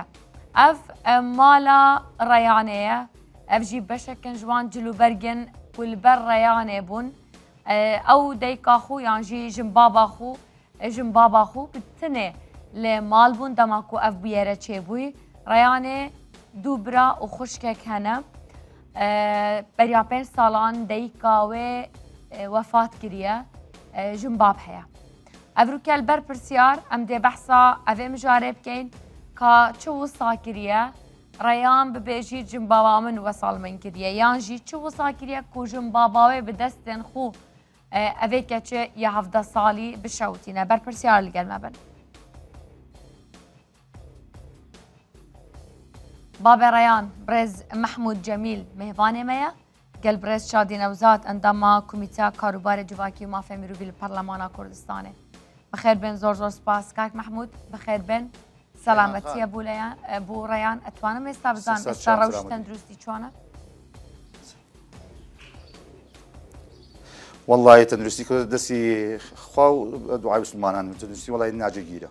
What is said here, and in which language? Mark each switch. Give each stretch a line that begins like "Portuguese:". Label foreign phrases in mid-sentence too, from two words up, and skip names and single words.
Kurdish: ev mala reyanê ev jî beşekin ji wan cilûbergin ku li ber reyanê bûn ew deyka xwe yan jî jin baba xwe bi tinê lê mal bûn dema ku ev bûyere çêbûyî reyanê dû bira û xuşkek hene beriya 5 salan deyka wê wefat kiriye jin bab heye ئەڤروکە بەر پرسیار ئەم دێ بەحسا ئەvê mijarê bikein ka çi wisa kiriye ڕێیان bibêjî jin baba min wesal min kiriye yan jî çi wisa kiriye ku jin baba wê bi destên xwe evê keçe ya 17 salî bişewtîne ber pirsiyar li gel me bin Babê Reyan Birêz Mehmûd Cemîl mêhvanê me ye gel Birêz Şadî Newzat endama Komîteya Karûbarê Civakî û Mafê Mirûvî li Parlemana Kurdistanê
Central Kurdish: بخير بين زور سپاس کاک محمود بخير بين سلامتیە بۆ ڕێیان ئەتوانم ئێستا بزان ئێستا ڕەوشی تەندروستی چۆنە والله تەندروستی دەستی خوا و دوعای مسلمانان تەندروستی وڵی ناجێگیرە